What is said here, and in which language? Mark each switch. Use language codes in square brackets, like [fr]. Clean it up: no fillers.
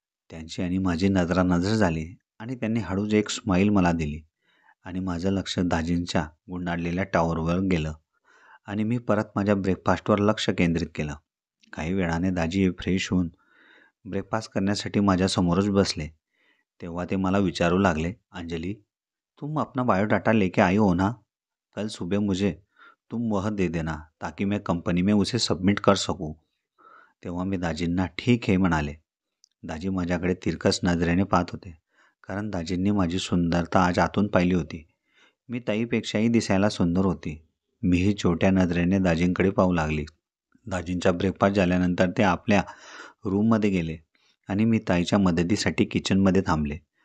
[mr] त्यांची आणि माझी नजरानजर झाली आणि त्यांनी हळूच एक स्माईल मला दिली आणि माझं लक्ष दाजींच्या गुंडाळलेल्या टॉवरवर गेलं आणि मी परत माझ्या ब्रेकफास्टवर लक्ष केंद्रित केलं. काही वेळाने दाजी फ्रेश होऊन ब्रेकफास्ट करण्यासाठी माझ्यासमोरच बसले. तेव्हा ते मला विचारू लागले, [hi] अंजली तुम अपना बायोडाटा लेके आई हो ना? कल सुबह मुझे तुम वह दे देना ताकि मैं कंपनी में उसे सबमिट कर सकूं. [mr] तेव्हा मी दाजींना ठीक आहे म्हणाले. दाजी माझ्याकडे तिरकस नजरेने पाहत होते, कारण दाजींनी माझी सुंदरता आज आतून पाहिली होती. मी ताईपेक्षाही दिसायला सुंदर होती. मीही छोट्या नजरेने दाजींकडे पाहू लागली. दाजींचा ब्रेकफास्ट झाल्यानंतर ते आपल्या रूममध्ये गेले आणि मी ताईच्या मदतीसाठी किचनमध्ये थांबले.